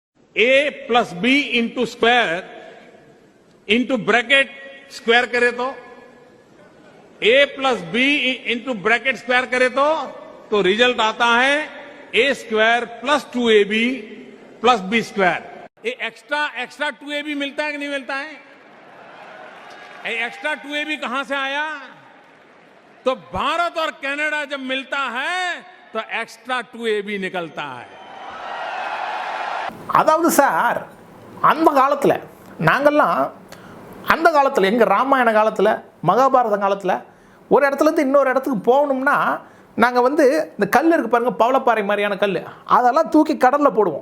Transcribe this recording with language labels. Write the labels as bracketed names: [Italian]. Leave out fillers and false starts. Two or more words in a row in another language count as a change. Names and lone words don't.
[Hindi] a+b [English] into square into bracket square [Hindi] करे तो a+b [English] into bracket square [Hindi] करे तो रिजल्ट आता है a² + 2ab + b²। ये एक्स्ट्रा 2ab मिलता है कि नहीं मिलता है? ये एक्स्ट्रा 2ab कहां से आया? तो भारत और कनाडा जब मिलता है तो एक्स्ट्रा 2ab निकलता है। [Tamil] அதாவது சார், அந்த காலத்தில் நாங்கள்லாம் அந்த காலத்தில் எங்கள் ராமாயண காலத்தில் மகாபாரத காலத்தில் ஒரு இடத்துலேருந்து இன்னொரு இடத்துக்கு போகணும்னா நாங்கள் வந்து இந்த கல் இருக்குது பாருங்கள், பவளப்பாறை மாதிரியான கல், அதெல்லாம் தூக்கி கடலில் போடுவோம்.